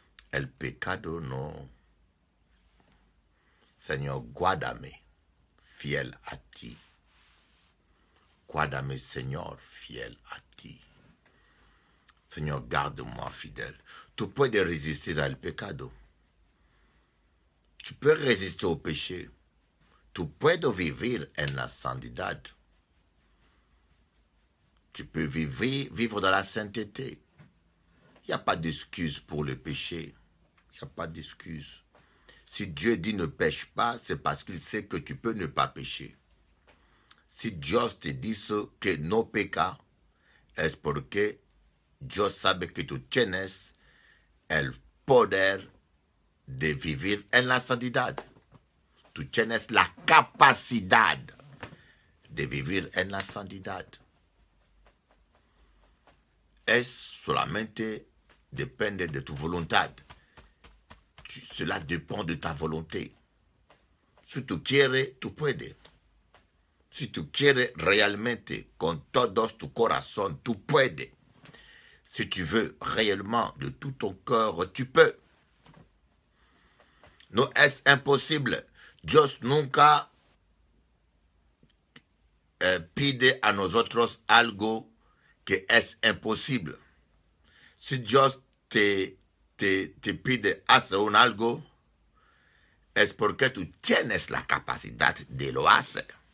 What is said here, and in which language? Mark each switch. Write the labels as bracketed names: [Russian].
[Spanish] El pecado no. Señor, guárdame fiel a ti. Guárdame, Señor, fiel a ti. [French] Señor, garde-moi fidèle. [Spanish] Tu puedes resistir al pecado. [French] Tu peux résister au péché. [Spanish] Tu puedes vivir en la santidad. [French] Tu peux vivre dans la sainteté. Il n'y a pas d'excuse pour le péché. Il n'y a pas d'excuse. Si Dieu dit ne pêche pas, c'est parce qu'il sait que tu peux ne pas pécher. [Spanish] Si Dios te dice que no peca, es porque Dios sabe que tú tienes el poder de vivir en la santidad. Tú tienes la capacidad de vivir en la santidad. Es solamente depende de tu voluntad. [French] Cela dépend de ta volonté. [Spanish] Si tú quieres, tú puedes. Si tú quieres realmente con todo tu corazón, tú puedes. [French] Si tu veux réellement de tout ton cœur, tu peux. [Spanish] No es imposible. Dios nunca pide a nosotros algo que es imposible. Si Dios te pide hacer un algo, es porque tú tienes la capacidad de lo hacer.